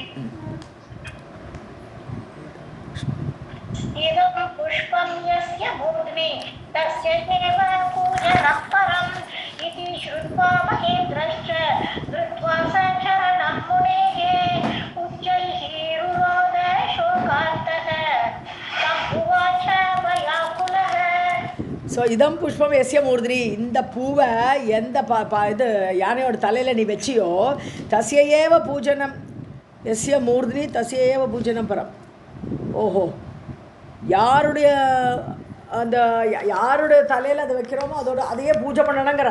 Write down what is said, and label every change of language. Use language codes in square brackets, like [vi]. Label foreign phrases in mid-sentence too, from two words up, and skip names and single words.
[sa] इदं पुष्पं यस्य मूर्ध्नि तस्य एव पूजनः परम् इति श्रुत्वा महेन्द्रश्च धृत्वा स चरणं मुनेः उच्चैः रुरोद शोकार्तः तमुवाच वयाकुलः. ஸோ इदं पुष्पं यस्य मूर्धनि, [ta] இந்த பூவை எந்த இது யானையோட தலையில் நீ வச்சியோ [sa] तस्यैव पूजनम्, यस्य मूर्धनि तस्यैव पूजनम् परम्. [ta] ஓஹோ, யாருடைய அந்த யாருடைய தலையில் அதை வைக்கிறோமோ அதையே பூஜை பண்ணணுங்கிறார்.